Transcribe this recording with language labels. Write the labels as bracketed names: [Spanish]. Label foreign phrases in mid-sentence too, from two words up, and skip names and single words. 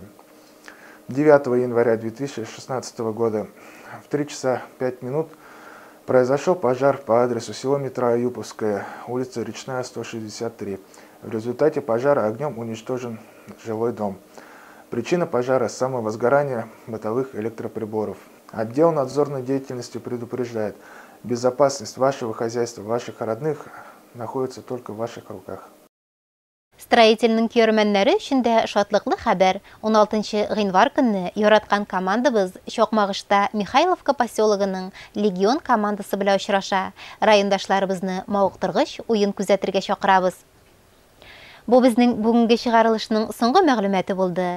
[Russian] 9 января 2016 года в 3 часа 5 минут произошел пожар по адресу село Метро Юповская, улица Речная, 163. В результате пожара огнем уничтожен жилой дом. Причина пожара – самовозгорание бытовых электроприборов. Отдел надзорной деятельности предупреждает, безопасность вашего хозяйства, ваших родных находится только в ваших руках. [Tatar] Строительның көрмәннәре өчен дә шатлыклы хәбәр. 16 гыйнвар көнне яраткан командабыз Чокмагышта Михайловка поселогының Легион командасы белән очраша. Райондашларыбызны мавыктыргыч уен күзәтергә чакырабыз. Бу безнең бүгенге чыгарылышның соңгы мәгълүматы булды.